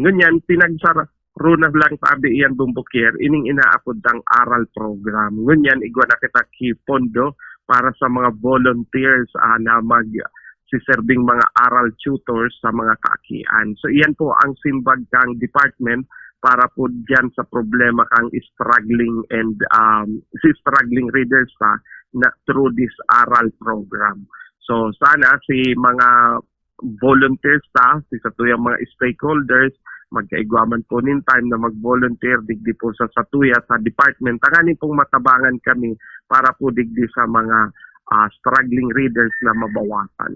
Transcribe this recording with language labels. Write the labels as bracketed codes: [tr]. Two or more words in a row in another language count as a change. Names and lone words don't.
[bik] Ngunyan, runa lang tabi iyan Bumbukier, ining inaapod ang aral program. Ngunyan, igwa na kita pondo para sa mga volunteers na siserbing mga aral tutors sa mga kaakian. So iyan po ang simbag kang department para po dyan sa problema kang [en] struggling and struggling readers [bik] na [en] through this aral program. [bik] So sana si mga volunteers si satuyang mga stakeholders magkaigwaman po nin time na mag-volunteer digdi po sa satuya sa department. Tanganin pong matabangan kami para po digdi sa mga [en] struggling readers [bik] na mabawasan.